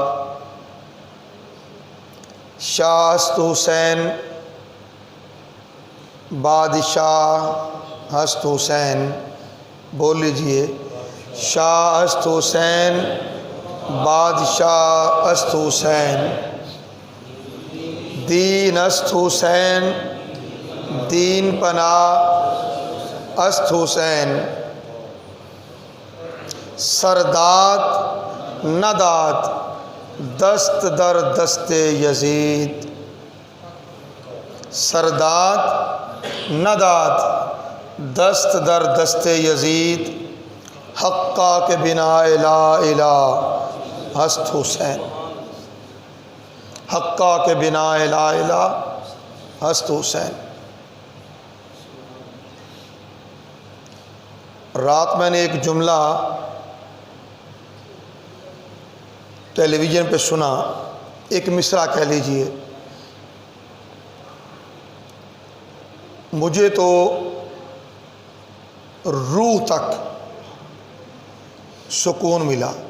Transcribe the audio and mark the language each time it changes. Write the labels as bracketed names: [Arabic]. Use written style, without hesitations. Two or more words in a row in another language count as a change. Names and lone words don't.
[Persian] شاہ ہست حسین بادشاہ ہست حسین، [Urdu] بول لیجئے، [Persian] شاہ ہست حسین بادشاہ ہست حسین، دین است حسین دین پناہ است حسین، سرداد نداد دست در دست یزید، سرداد نداد دست در دست یزید، حقا کے بنا لا الہ ہست حسین، حقا کے بنا لا الہ ہست حسین۔ [Urdu] رات میں نے ایک جملہ ٹیلی ویژن پہ سنا، ایک مصرع کہہ لیجئے، مجھے تو روح تک سکون ملا،